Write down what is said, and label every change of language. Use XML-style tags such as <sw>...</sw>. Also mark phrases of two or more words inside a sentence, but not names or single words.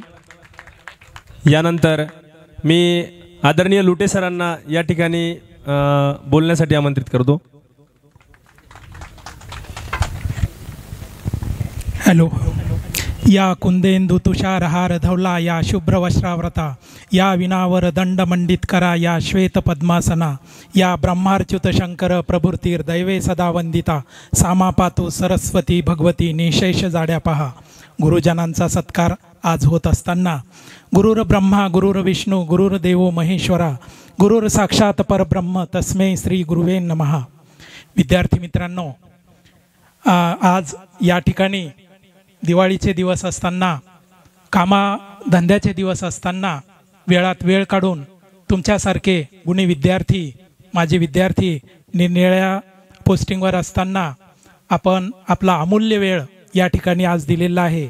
<mr>यानंतर मी आदरणीय लुटे सरांना या ठिकाणी बोलण्यासाठी आमंत्रित करतो. हॅलो.</mr> <sa>या कुंदेंदु तुषारहार धवला या शुभ्र वस्त्राव्रता या विनावर दंड मंडित करा या श्वेत पद्मासना या ब्रह्मार्च्युत शंकर प्रभुर्तीर दैवे सदा वंदिता सामापातू सरस्वती भगवती निशेष जाड्या पहा.</sa> <mr>गुरुजनांचा सत्कार आज होत असताना</mr> <sa>गुरुर ब्रह्मा गुरुर विष्णू गुरुर देवो महेश्वरा गुरुर साक्षात परब्रह्म तस्मै श्री गुरुवे नमः.</sa> <mr>विद्यार्थी मित्रांनो, आज या ठिकाणी दिवाळीचे दिवस असताना कामाधंद्याचे दिवस असताना वेळात वेळ काढून तुमच्यासारखे गुणी विद्यार्थी माझे विद्यार्थी निरनिराळ्या पोस्टिंगवर असताना आपण आपला अमूल्य वेळ या ठिकाणी आज दिलेला आहे.</mr>